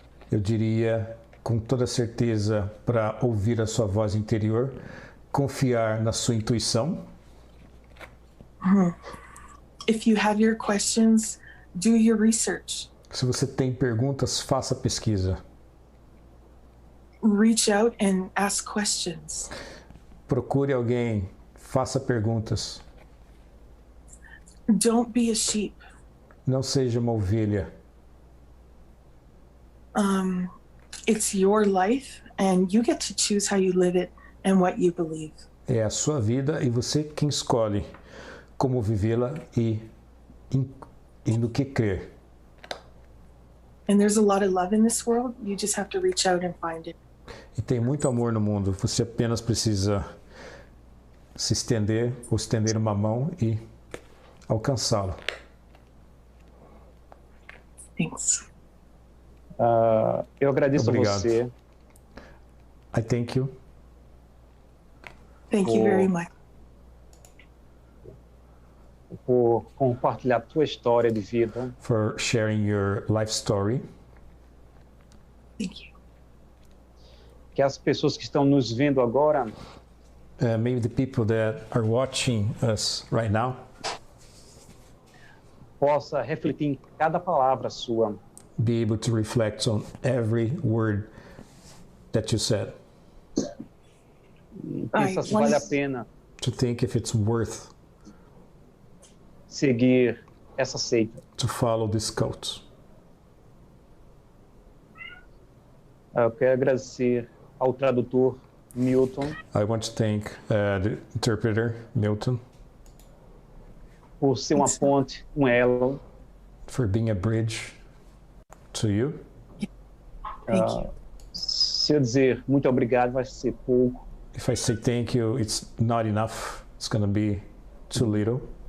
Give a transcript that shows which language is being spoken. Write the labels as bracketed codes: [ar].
[pt] eu diria com toda certeza para ouvir a sua voz interior, confiar na sua intuição. [en] If you have your questions, do your research. [pt] Se você tem perguntas, faça pesquisa. [en] Reach out and ask questions. [pt] Procure alguém, faça perguntas. [en] Don't be a sheep. [pt] Não seja uma ovelha. [en] It's your life and you get to choose how you live it and what you believe. [pt] É a sua vida e você quem escolhe como vivê-la e no que crer. [en] And there's a lot of love in this world. You just have to reach out and find it. [pt] E tem muito amor no mundo. Você apenas precisa se estender ou estender uma mão e alcançá-lo. [en] Thanks. [pt] Eu agradeço Obrigado. a você. [en] I thank you Thank you very much. [pt] Por compartilhar a tua história de vida. [en] for sharing your life story. Thank you. [pt] Que as pessoas que estão nos vendo agora [en] Maybe the people that are watching us right now [pt] possa refletir em cada palavra sua. [en] be able to reflect on every word that you said, [pt] E pensar se vale a pena [en] to think if it's worth [pt] seguir essa seita. [en] to follow this cult. [pt] Eu quero agradecer ao tradutor Milton [en] I want to thank the interpreter, Milton, [pt] por ser uma ponte, um elo. [en] for being a bridge to you. Thank you. [pt] Se eu dizer muito obrigado, vai ser pouco. [en] If I say thank you, it's not enough. It's going to be too little.